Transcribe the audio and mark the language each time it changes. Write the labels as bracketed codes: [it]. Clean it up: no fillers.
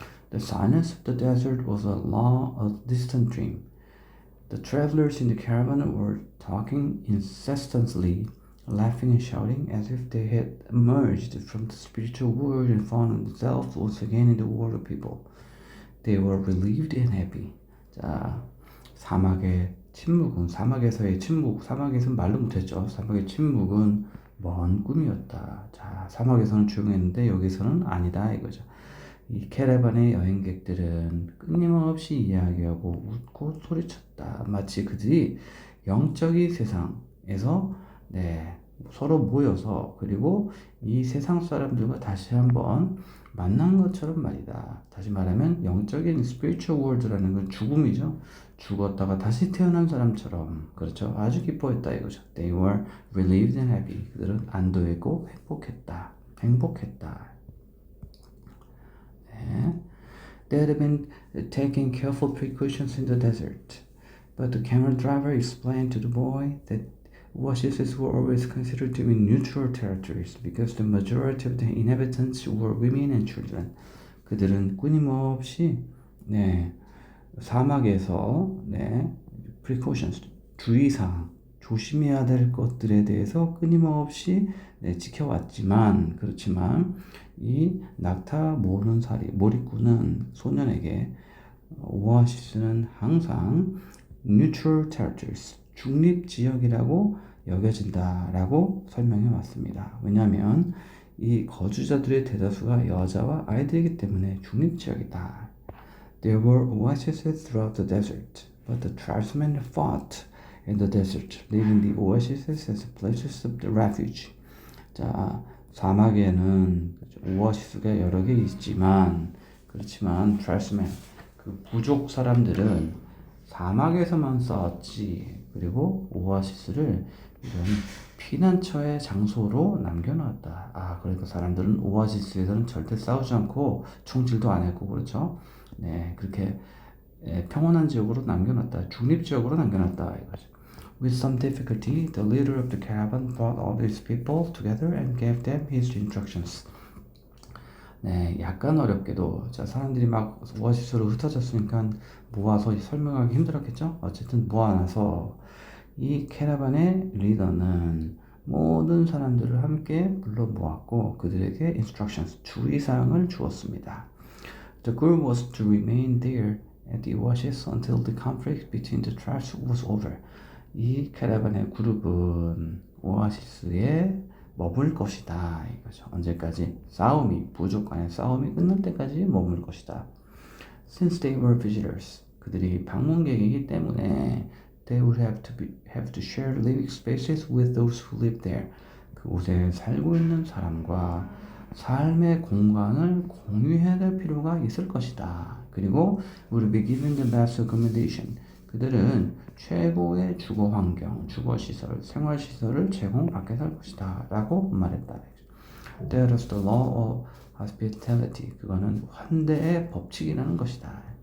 [en] The silence of the desert was a distant dream. The travelers in the caravan were talking incessantly, laughing and shouting as if they had emerged from the spiritual world and found themselves once again in the world of people. They were relieved and happy. [ko] 자, 사막에서의 침묵, 사막에서는 말도 못했죠. 사막의 침묵은 먼 꿈이었다. 자, 사막에서는 조용했는데 여기서는 아니다 이거죠. 이 캐러반의 여행객들은 끊임없이 이야기하고 웃고 소리쳤다. 마치 그들이 영적인 세상에서 서로 모여서 그리고 이 세상 사람들과 다시 한번 만난 것처럼 말이다. 다시 말하면 영적인 spiritual world라는 건 죽음이죠. 죽었다가 다시 태어난 사람처럼, 그렇죠. 아주 기뻐했다 이거죠. [en] They were relieved and happy. [ko] 그들은 안도했고 행복했다. 네. [en] They had been taking careful precautions in the desert, but the camel driver explained to the boy that oases were always considered to be neutral territories because the majority of the inhabitants were women and children. [ko] 그들은 끊임없이 사막에서 precautions, 주의사항, 조심해야 될 것들에 대해서 끊임없이 지켜왔지만, 그렇지만 이 낙타 몰입꾼은 소년에게 오아시스는 항상 neutral territories, 중립지역이라고 여겨진다라고 설명해 왔습니다. 왜냐하면 이 거주자들의 대다수가 여자와 아이들이기 때문에 중립지역이다. There were oases throughout the desert, but the tribesmen fought in the desert, leaving the oases as places of refuge. 자, 사막에는 오아시스가 여러 개 있지만, 그렇지만 tribesmen, 그 부족 사람들은 사막에서만 싸웠지. 그리고 오아시스를 이런 피난처의 장소로 남겨놨다. 그러니까 사람들은 오아시스에서는 절대 싸우지 않고 총질도 안 했고, 그렇죠. 그렇게 평온한 지역으로 남겨놨다. 중립지역으로 남겨놨다 이거죠. [en] With some difficulty, the leader of the caravan brought all these people together and gave them his instructions. [ko] 약간 어렵게도, 자, 사람들이 막 오아시스로 흩어졌으니까 모아서 설명하기 힘들었겠죠? 어쨌든 모아놔서 이 캐러반의 리더는 모든 사람들을 함께 불러 모았고 그들에게 instructions, 주의사항을 주었습니다. [en] The group was to remain there at the oasis until the conflict between the tribes was over. [ko] 이 캐러반의 그룹은 오아시스에 머물 것이다 이거죠. 언제까지? 부족 간의 싸움이 끝날 때까지 머물 것이다. [en] Since they were visitors, [ko] 그들이 방문객이기 때문에 [en] they would have to share living spaces with those who lived there. [ko] 그곳에 살고 있는 사람과 삶의 공간을 공유해야 될 필요가 있을 것이다. [en] 그리고 would be given the best accommodation. [ko] 그들은 최고의 주거 환경, 주거 시설, 생활 시설을 제공받게 될 것이다 라고 말했다. [en] That is the law of hospitality. [ko] 그거는 환대의 법칙이라는 것이다.